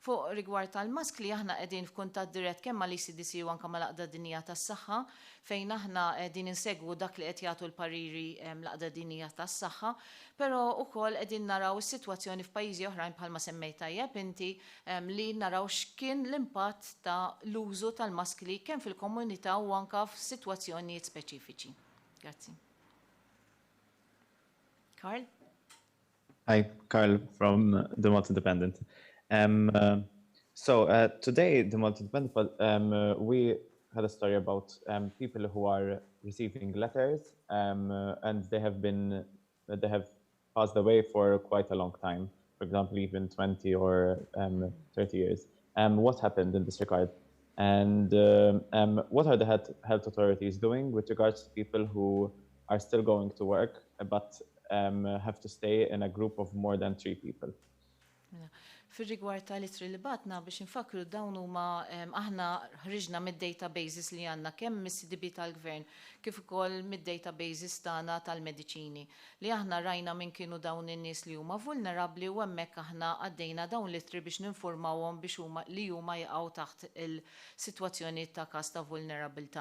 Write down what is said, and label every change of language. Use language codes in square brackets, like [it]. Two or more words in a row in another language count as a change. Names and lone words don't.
[mt] Fuq rigward tal-maskli aħna qegħdin f'kuntatt dirett kemm mal-ECDC u anke mal-Aqda Dinjija tas-Saħħa fejn aħna qegħdin insegwu dak li qed jagħtu l-pariri l-Aqda Dinjija tas-Saħħa, però wkoll qegħdin naraw is-sitwazzjoni f'pajjiżi oħrajn bħalma semmejt tajjeb inti li naraw x'kien l-impatt ta' l-użu tal-maskli kemm fil-komunità u anke f'sitwazzjonijiet speċifiċi. Grazzi. Carl? [en] Hi, Carl from the Multi-Independent. Today, the Multi-Independent, we had a story about people who are receiving letters and they have passed away for quite a long time, for example, even 20 or 30 years. What happened in this regard? And what are the health authorities doing with regards to people who are still going to work but have to stay in a group of more than 3 people? [mt] Fil-rigward tal-itri li batna biex nfakru dawn huma aħna ħriġna mid-databases li għandna kemm mis-CDB tal-Gvern kif ukoll mid-databases tagħna tal-mediċini li aħna rajna min kienu dawn in-nies li huma vulnerabbli u hemmhekk aħna għaddejna dawn l-itri biex ninformawhom biex huma jaqgħu taħt il-sitwazzjoni ta' każ ta' vulnerabilità.